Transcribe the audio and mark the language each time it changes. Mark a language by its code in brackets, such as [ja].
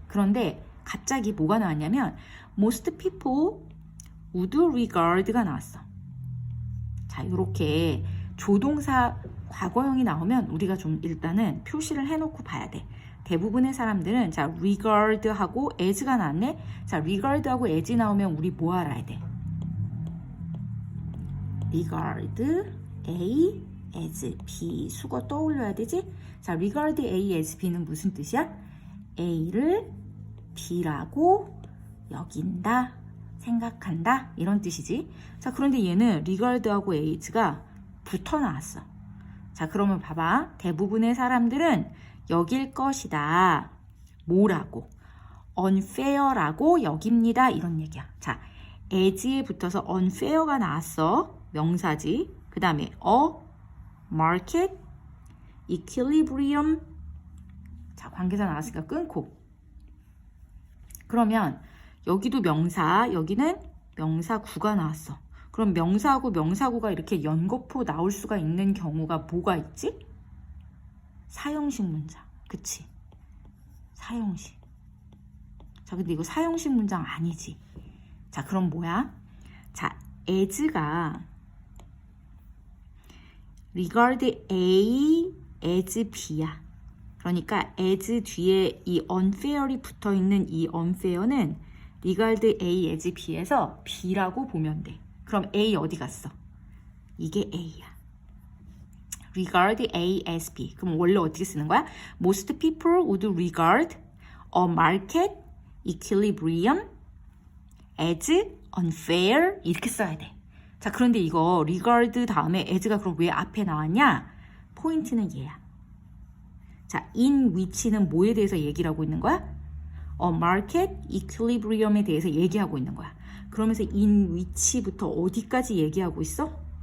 [ko] 그런데 갑자기 뭐가 나왔냐면 [en] most people would regard [ko] 가 나왔어. 자, 이렇게 조동사 과거형이 나오면 우리가 좀 일단은 표시를 해놓고 봐야 돼. 대부분의 사람들은 자 regard하고 as가 나왔네. 자 regard하고 as 나오면 우리 뭐 알아야 돼? regard A as B 수거 떠올려야 되지? 자 regard A as B는 무슨 뜻이야? A를 B라고 여긴다, 생각한다 이런 뜻이지. 자 그런데 얘는 regard하고 as가 붙어 나왔어. 자 그러면 봐봐. 대부분의 사람들은 여길 것이다. 뭐라고? unfair라고 여깁니다. 이런 얘기야. 자, as에 붙어서 unfair가 나왔어. 명사지. 그 다음에 [en] a market equilibrium. [ko] 자, 관계사 나왔으니까 끊고. 그러면 여기도 명사, 여기는 명사구가 나왔어. 그럼 명사하고 명사구가 이렇게 연거푸 나올 수가 있는 경우가 뭐가 있지? 사형식 문장. 그치? 사형식. 자, 근데 이거 사형식 문장 아니지. 자, 그럼 뭐야? 자, as가 regard A as B야. 그러니까 as 뒤에 이 unfair이 붙어있는 이 unfair는 regard A as B에서 B라고 보면 돼. 그럼 A 어디 갔어? 이게 A야. regard A as B. 그럼 원래 어떻게 쓰는 거야? [en] Most people would regard a market equilibrium as unfair. [ko] 이렇게 써야 돼. 자, 그런데 이거 regard 다음에 as가 그럼 왜 앞에 나왔냐? 포인트는 얘야. 자, in which는 뭐에 대해서 얘기를 하고 있는 거야? a market equilibrium에 대해서 얘기하고 있는 거야. 그러면서 in which부터 어디까지 얘기하고 있어?